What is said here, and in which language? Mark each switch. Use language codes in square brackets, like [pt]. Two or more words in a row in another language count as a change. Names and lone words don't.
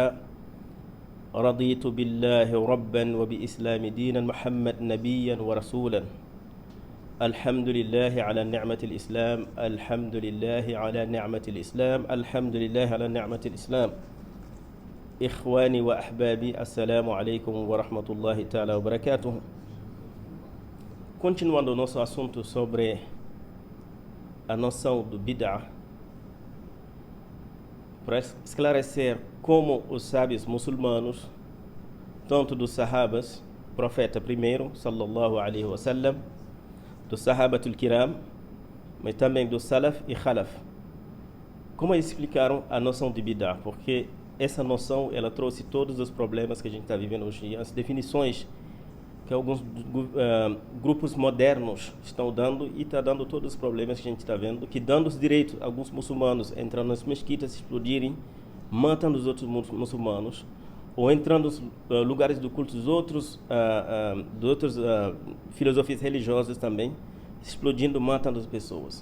[ar] رضيت بالله ربا وبإسلام دينا محمد نبيا ورسولا. الحمد لله على نعمة الإسلام الحمد لله على نعمة الإسلام الحمد لله على نعمة الإسلام. إخواني وأحبابي السلام عليكم ورحمة الله تعالى وبركاته. [pt] Continuando o nosso assunto sobre a noção do bid'ah, para esclarecer como os sábios muçulmanos, tanto dos sahabas, profeta primeiro, [ar] صلى الله عليه وسلم, [pt] dos [ar] الصحابة الكرام, [pt] mas também do salaf e khalaf, como eles explicaram a noção de bid'ah, porque essa noção ela trouxe todos os problemas que a gente está vivendo hoje, as definições que alguns grupos modernos estão dando e está dando todos os problemas que a gente está vendo, que dando os direitos a alguns muçulmanos entrando nas mesquitas, explodirem, matando os outros muçulmanos, ou entrando nos lugares do culto dos outros, de outras filosofias religiosas também, explodindo, matando as pessoas.